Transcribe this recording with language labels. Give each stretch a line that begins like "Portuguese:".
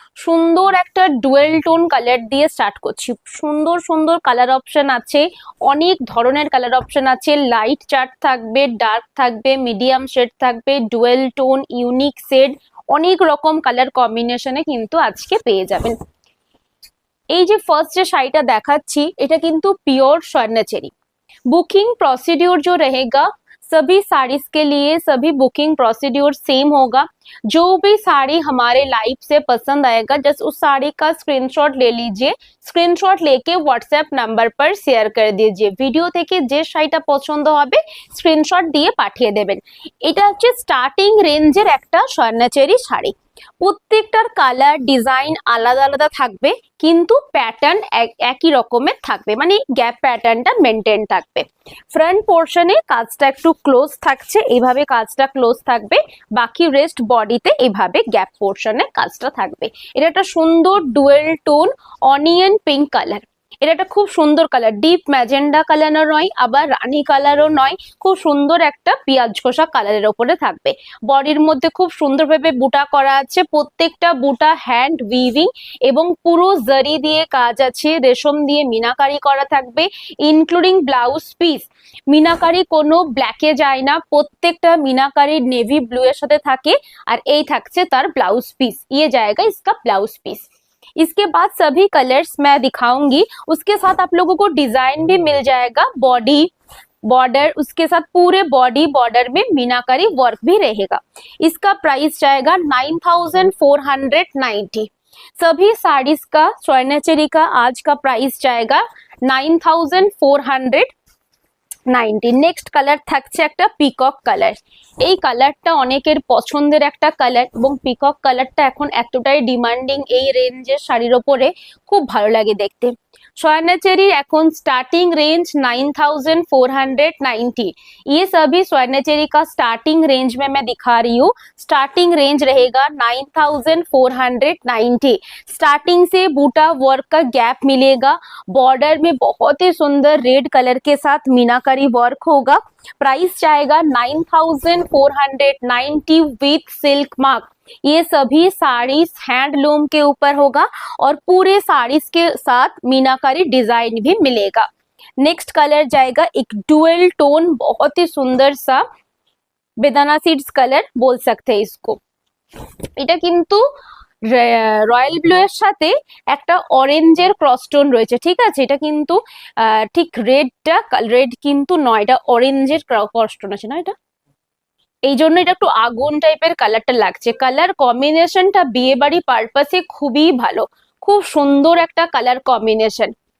Bangla: সুন্দর একটা dual tone colour দিয়ে স্টার্ট করছি। সুন্দর সুন্দর কালার অপশন আছে, অনেক ধরনের কালার অপশন আছে। লাইট চার্ট থাকবে, ডার্ক থাকবে, মিডিয়াম শেড থাকবে, ডুয়েল টোন, ইউনিক শেড, অনেক রকম কালার কম্বিনেশনে কিন্তু আজকে পেয়ে যাবেন। এই যে ফার্স্ট যে শাড়িটা দেখাচ্ছি এটা কিন্তু পিওর স্বর্ণচেরি।
Hindi: बुकिंग प्रोसीड्यूर जो रहेगा सभी साड़ीज के लिए सभी बुकिंग प्रोसीड्यूर सेम होगा। जो भी साड़ी हमारे लाइव से पसंद आएगा जस्ट उस साड़ी का स्क्रीनशॉट ले लीजिए। स्क्रीनशॉट लेके व्हाट्सएप नंबर पर शेयर कर दीजिए।
Bangla: ভিডিও থেকে যে শাড়িটা পছন্দ হবে স্ক্রিনশট দিয়ে পাঠিয়ে দেবেন। এটা হচ্ছে স্টার্টিং রেঞ্জের একটা স্বর্ণচেরি শাড়ি। প্রত্যেকটার কালার ডিজাইন আলাদা আলাদা থাকবে কিন্তু প্যাটার্ন একই রকমের থাকবে, মানে গ্যাপ প্যাটার্নটা মেনটেন থাকবে। ফ্রন্ট পোর্শনে কাজটা একটু ক্লোজ থাকছে, এইভাবে কাজটা ক্লোজ থাকবে। বাকি রেস্ট বডিতে এইভাবে গ্যাপ পোর্শনে কাজটা থাকবে। এটা একটা সুন্দর dual tone onion pink colour. এটা একটা খুব সুন্দর কালার, ডিপ ম্যাজেন্ডা কালারও নয় আবার রানী কালারও নয়, খুব সুন্দর একটা পেঁয়াজ ঘষা কালারের ওপরে থাকবে। বডির মধ্যে খুব সুন্দরভাবে বুটা করা আছে, প্রত্যেকটা বুটা হ্যান্ড উইভিং এবং পুরো জরি দিয়ে কাজ আছে, রেশম দিয়ে মিনাকারি করা থাকবে ইনক্লুডিং ব্লাউজ পিস। মিনাকারি কোনো ব্ল্যাকে যায় না, প্রত্যেকটা মিনাকারি নেভি ব্লু এর সাথে থাকে। আর এই থাকছে তার ব্লাউজ পিস,
Hindi: ये जाएगा इसका ब्लाउज पीस। इसके बाद सभी कलर्स मैं दिखाऊंगी, उसके साथ आप लोगों को डिजाइन भी मिल जाएगा। बॉडी बॉर्डर, उसके साथ पूरे बॉडी बॉर्डर में मीनाकारी वर्क भी रहेगा। इसका प्राइस जाएगा 9490। सभी साड़ीज का स्वर्णचेरी का आज का प्राइस जाएगा 9490।
Bangla: নেক্সট কালার থাকছে একটা পিকক কালার। এই কালারটা অনেকের পছন্দের একটা কালার এবং পিকক কালারটা এখন এতটাই ডিমান্ডিং এই রেঞ্জের শাড়ির ওপরে, খুব ভালো লাগে দেখতে।
Hindi: स्वर्णचेरी এখন स्टार्टिंग रेंज 9490। ये सभी स्वर्णचेरी का स्टार्टिंग रेंज में मैं दिखा रही हूँ। स्टार्टिंग रेंज रहेगा 9490। स्टार्टिंग से बूटा वर्क का गैप मिलेगा। बॉर्डर में बहुत ही सुंदर रेड कलर के साथ मीनाकारी वर्क होगा। प्राइस जाएगा 9490 विथ सिल्क मार्क। ये सभी साड़ीज हैंडलूम के ऊपर होगा और पूरे साड़ीज के साथ मीनाकारी डिजाइन भी मिलेगा। नेक्स्ट कलर जाएगा एक डुअल टोन, बहुत ही सुंदर सा बेदाना सीड्स कलर बोल सकते हैं इसको।
Bangla: এটা কিন্তু রয়্যাল ব্লু এর সাথে একটা অরেঞ্জের ক্রসটোন রয়েছে, ঠিক আছে। এটা কিন্তু ঠিক রেড কিন্তু নয়, এটা অরেঞ্জের ক্রসটোন আছে না, এটা এই জন্য এটা একটু আগুন টাইপের কালারটা লাগছে। কালার কম্বিনেশনটা বিয়ে বাড়ি পারপাসে খুবই ভালো, খুব সুন্দর একটা কালার কম্বিনেশন।